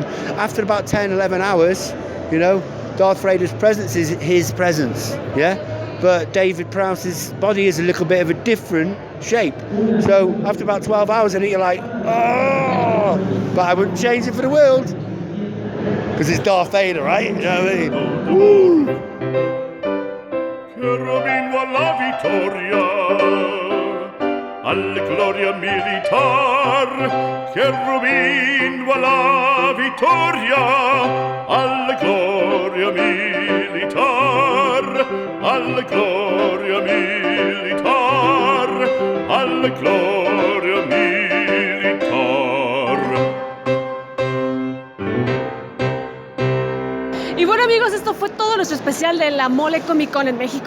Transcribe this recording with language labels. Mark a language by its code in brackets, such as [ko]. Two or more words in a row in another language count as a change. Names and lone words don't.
[en] After about 10, 11 hours, you know, Darth Vader's presence is his presence, yeah? But David Prowse's body is a little bit of a different shape. So after about 12 hours in it, you're like, oh! But I wouldn't change it for the world. Because it's Darth Vader, right? You know what I mean? Woo! [it] Cherubino alla vittoria, alla gloria militar. Cherubino alla vittoria, alla gloria militar. Alla gloria militar, alla gloria militar. [es] Y bueno amigos, esto fue todo nuestro especial de la Mole Comic Con en México.